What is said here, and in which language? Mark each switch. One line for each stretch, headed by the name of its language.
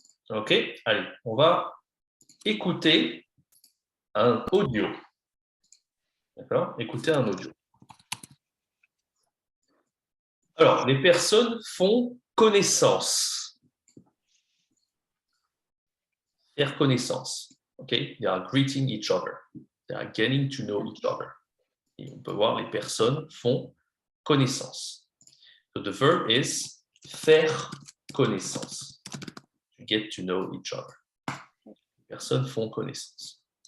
French: OK, allez, on va écouter un audio. D'accord? Écouter un audio. Alors, les personnes font connaissance. Faire connaissance. OK?
English: They are greeting each other. They are getting to know each other.
French: Et on peut voir les personnes font connaissance.
English: So the verb is
French: faire connaissance.
English: get to know each other.
French: Les personnes font connaissance.